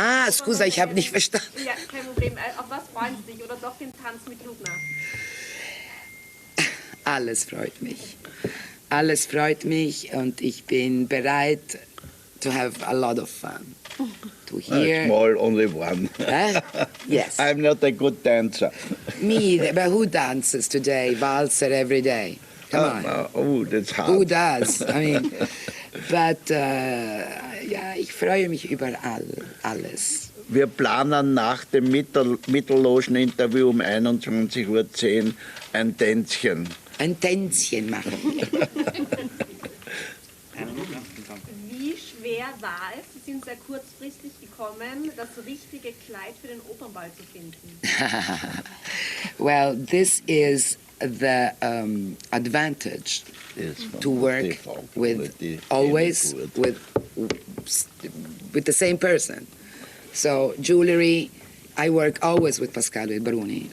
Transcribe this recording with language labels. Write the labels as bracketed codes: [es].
[de] Scusa, ich habe nicht verstanden. Ja, kein Problem. Auf was freuen Sie sich? Oder doch den Tanz mit Lugner? Alles freut mich. Alles freut mich und ich bin bereit [en] to have a lot of fun. To hear. Small, only one. Yes. I'm not a good dancer. Me either, but who dances today? Walzer every day. Come on. That's hard. Who does? I mean, but [de] ja, ich freue mich über alles. Wir planen nach dem Mittellogen-Interview um 21:10 Uhr ein Tänzchen. Ein Tänzchen machen. Wie schwer war es, Sie sind sehr kurzfristig gekommen, das richtige Kleid für den Opernball zu finden? [en] Well, this is the advantage to work with always with the same person. So jewelry, I work always with Pasquale Baruni.